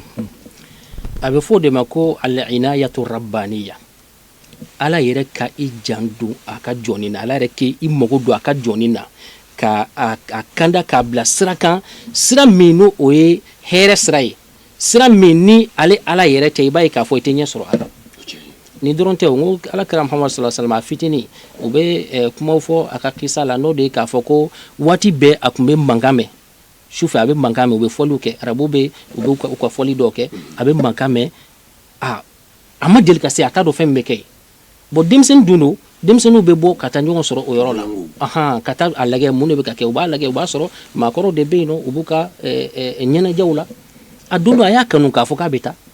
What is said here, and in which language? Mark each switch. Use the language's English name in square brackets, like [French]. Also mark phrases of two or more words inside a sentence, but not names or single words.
[Bambara] a bɛ fɔ de ma ko [Arabic] العناية الربانية [Bambara] ala yɛrɛ ka i janto a ka jɔni na ala yɛrɛ k'i mago don a ka jɔni na ka a kanda k'a bila sira kan sira min n'o o ye hɛrɛ sira ye sira min ni ale ala yɛrɛ tɛ i b'a ye k'a fɔ i tɛ ɲɛ sɔrɔ a la ni dɔrɔn tɛ o ko alakira Muhammad [Arabic] صلى الله عليه وسلم [Bambara] a fitinin u bɛ kumaw fɔ a ka kisa la n'o de ye k'a fɔ ko waati bɛɛ a tun bɛ mankan mɛn sufɛ a bɛ mankan mɛn u bɛ fɔliw kɛ arabu bɛ u ka fɔli dɔw kɛ a bɛ mankan mɛn a ma deli ka se a t'a dɔn fɛn min bɛ kɛ bon denmisɛnnin dun don denmisɛnninw bɛ bɔ ka taa ɲɔgɔn sɔrɔ o yɔrɔ la ka taa a lajɛ mun de bɛ ka kɛ u b'a lajɛ u b'a sɔrɔ maakɔrɔw de bɛ yen nɔ u b'u ka ɲɛnajɛw la a don dɔ a y'a kanu k'a fɔ k'a bɛ taa